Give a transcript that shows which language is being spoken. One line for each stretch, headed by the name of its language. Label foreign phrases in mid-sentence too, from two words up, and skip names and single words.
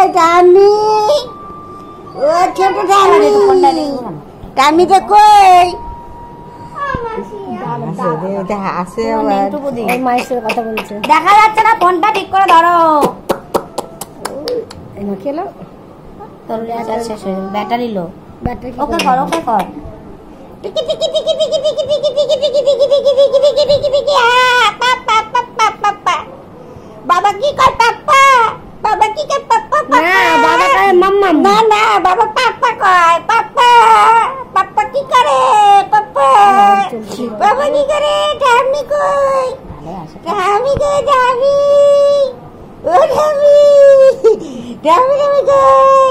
Bangla: ঠামি, ও ছোট ঠামি, ঠামিটা কই? কথা বলছে, দেখা যাচ্ছে না, ফোনটা ঠিক করে ধরো। খেলো তোর শেষ হয়ে যাবে,
English: battery low.
Bangla: ওকে কর, ওকে কর। টিকি টিকি টিকি টিকি টিকি টিকি টিকি টিকি টিকি টিকি টিকি টিকি টিকি টিকি পাপা পাপা পাপা। বাবা কি কয়? পাপা বাবা কি কয়? পাপা পাপা। না, বাবা কয় মাম্মা। না না, বাবা পাপা কয়। পাপা পাপা কি করে? পাপা বাবা কি করে? ঠাম্মি কই? ঠাম্মি কই? ঠাম্মি, ও ঠাম্মি, ঠাম্মি ঠাম্মি কই?